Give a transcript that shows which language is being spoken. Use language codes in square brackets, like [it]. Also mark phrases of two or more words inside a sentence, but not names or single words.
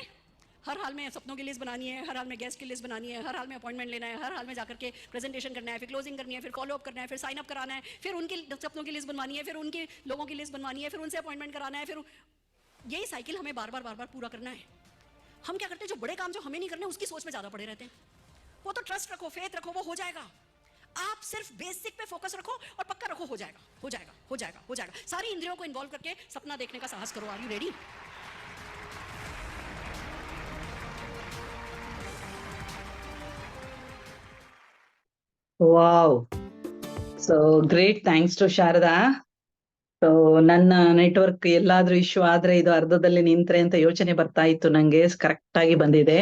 [hi] हर हाल में सपनों की लिस्ट बनानी है, हर हाल में गेस्ट की लिस्ट बनानी है, हर हाल में अपॉइंटमेंट लेना है, हर हाल में जाकर के प्रेजेंटेशन करना है, फिर क्लोजिंग करनी है, फिर [en] follow up [hi] करना है, फिर [en] sign up [hi] कराना है, फिर उनके सपनों की लिस्ट बनवानी है, फिर उनके लोगों की लिस्ट बनवानी है, फिर उनसे अपॉइंटमेंट कराना है, फिर यही साइकिल हमें बार बार पूरा करना है। हम क्या करते हैं, जो बड़े काम जो हमें नहीं करने उसकी सोच में ज्यादा पड़े रहते हैं। वो तो ट्रस्ट रखो, फेथ रखो, वो हो जाएगा। आप सिर्फ बेसिक पे फोकस रखो और पक्का रखो, हो जाएगा, हो जाएगा, हो जाएगा, हो जाएगा। सारी इंद्रियों को इन्वॉल्व करके सपना देखने का साहस करो। [en] are you ready? wow, so great, thanks to ಶಾರದಾ. [kn] ಸೊ ನನ್ನ ನೆಟ್ವರ್ಕ್ ಎಲ್ಲಾದ್ರೂ ಇಶ್ಯೂ ಆದ್ರೆ ಇದು ಅರ್ಧದಲ್ಲಿ ನಿಂತ್ರೆ ಅಂತ ಯೋಚನೆ ಬರ್ತಾ ಇತ್ತು ನಂಗೆ, ಕರೆಕ್ಟ್ ಆಗಿ ಬಂದಿದೆ.